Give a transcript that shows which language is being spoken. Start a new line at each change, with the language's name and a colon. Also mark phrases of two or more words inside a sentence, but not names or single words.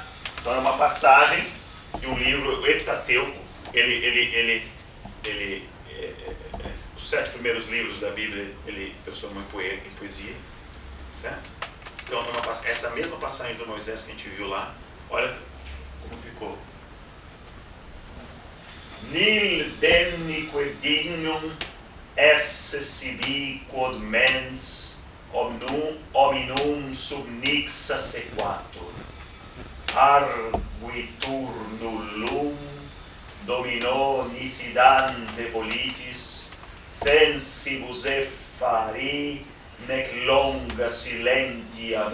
Portuguese: Então é uma passagem de um livro, o Heptateuco. Os 7 primeiros livros da Bíblia ele transformou em poesia, certo? Então essa mesma passagem do Moisés que a gente viu lá, olha como ficou.
Latin: Nil demnique dignum esse sibi quod mens hominum subnixa sequatur, arguitur nullum domino nisidante politis, sensibus effari, nec longa silentia